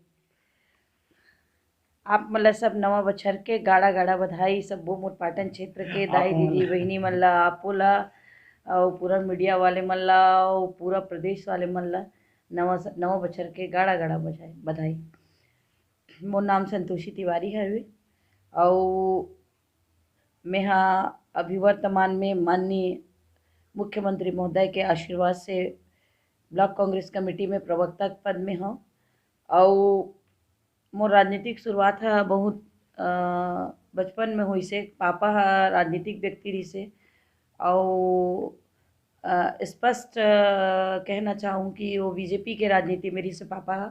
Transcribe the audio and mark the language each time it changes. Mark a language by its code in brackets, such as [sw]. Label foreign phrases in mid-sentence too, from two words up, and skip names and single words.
[hne] आप मतलब सब नवा बछर के गाड़ा गाड़ा बधाई सब्बो मोर पाटन क्षेत्र के आप दाई मन दीदी बहिनी मन ला आपो ला और पूरा मीडिया वाले मन ला और पूरा प्रदेश वाले मन ला नवा बछर के गाड़ा गाड़ा बधाई। मोर नाम संतोषी तिवारी हवे और मेहा अभी वर्तमान में माननीय मुख्यमंत्री महोदय के आशीर्वाद से ब्लॉक कांग्रेस कमेटी में प्रवक्ता के पद में हूँ। और मोर राजनीतिक शुरुआत है बहुत बचपन में हुई से पापा हा राजनीतिक व्यक्ति रही से और स्पष्ट कहना चाहूँ कि वो बीजेपी के राजनीति में रही से पापा हा।